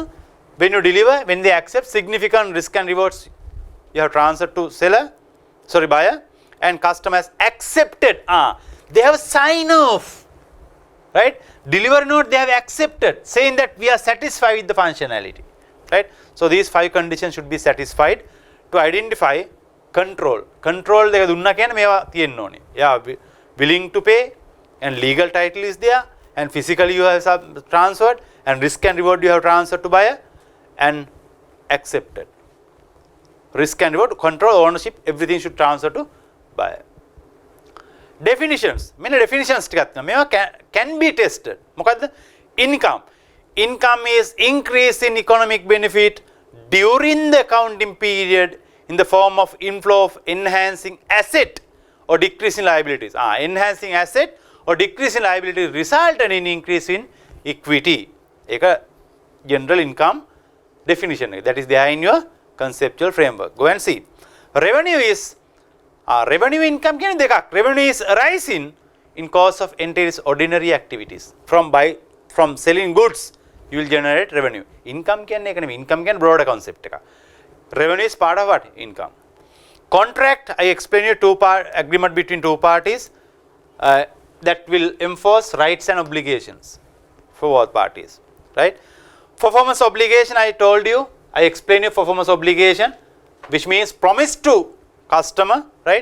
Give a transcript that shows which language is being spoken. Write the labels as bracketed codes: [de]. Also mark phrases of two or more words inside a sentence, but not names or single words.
[en] When you deliver, when they accept, significant risk and rewards you have transferred to buyer, and customer has accepted. They have signed off, right? Delivery note they have accepted, saying that we are satisfied with the functionality, right? So these 5 conditions should be satisfied to identify control. [si] Control දෙක දුන්නා කියන්නේ මේවා තියෙන්න ඕනේ. [en] Yeah, willing to pay, and legal title is there, and physically you have transferred, and risk and reward you have transferred to buyer, and accepted. Risk and reward, control, ownership, everything should transfer to buyer. Definitions. [si] මෙන්න definitions ටිකක් තියෙනවා. මේවා [en] can be tested. [si] මොකද්ද? [en] Income. Income is increase in economic benefit during the accounting period in the form of inflow of enhancing asset or decrease in liabilities. Enhancing asset or decrease in liabilities resulted in increase in equity. [si] ඒක general income definition. [en] That is there in your conceptual framework. Go and see. Revenue is revenue income [si] කියන්නේ දෙකක්. [en] Revenue is arising in course of entails ordinary activities. From selling goods you will generate revenue. [si] Income කියන්නේ ඒක නෙමෙයි. Income කියන්නේ [en] broader concept [si] එකක්. [en] Revenue is part of what? Income. Contract, I explain you two-part agreement between two parties that will enforce rights and obligations for both parties, right? Performance obligation, I told you, I explained you performance obligation, which means promise to customer, right?